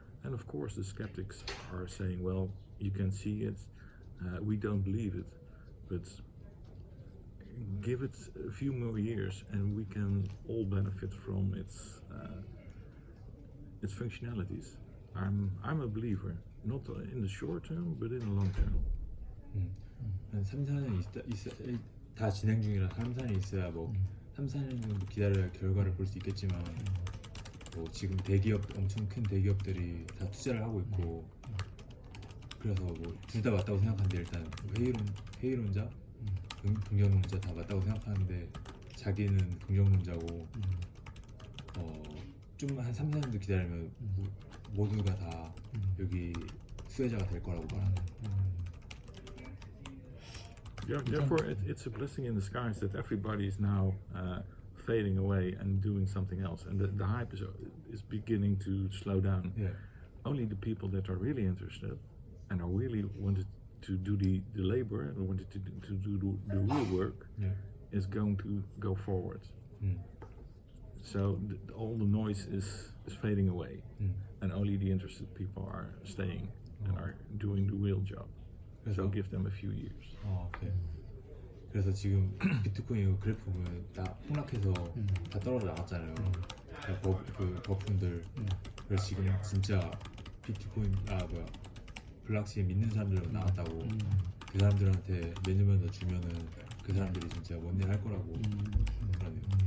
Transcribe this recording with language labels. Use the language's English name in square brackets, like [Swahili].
[English] And of course the skeptics are saying, well, you can see it, we don't believe it, but give it a few more years and we can all benefit from its functionalities. I'm a believer, not in the short term, but in the long term. [Korean] 한 3-4년 다 진행 중이라 3-4년 있어야 뭐 3-4년 정도 기다려야 결과를 볼 수 있겠지만 뭐 지금 엄청 큰 대기업들이 다 투자를 하고 있고 그래서 뭐 둘 다 맞다고 생각하는데 일단 회의론자, 긍정론자 다 맞다고 생각하는데 자기는 긍정론자고 좀 한 3-4년도 기다리면 모두가 다 여기 수혜자가 될 거라고 말하는. [English] Yeah, therefore, it's a blessing in disguise that everybody is now fading away and doing something else, and the hype is beginning to slow down. Yeah. Only the people that are really interested and are really wanted to do the labor and wanted to do the real work Yeah. is going to go forward. So all the noise is fading away, and only the interested people are staying and are doing the real job. So give them a few years. [Korean] 오케이. 그래서 지금 비트코인 그래프 보면 다 폭락해서 다 떨어져 나갔잖아요. 그 거품들. 그래서 지금 진짜 비트코인 블록체인 믿는 사람들 나왔다고. 그 사람들한테 몇 년만 더 주면은 그 사람들이 진짜 뭔 일 할 거라고 그러네요.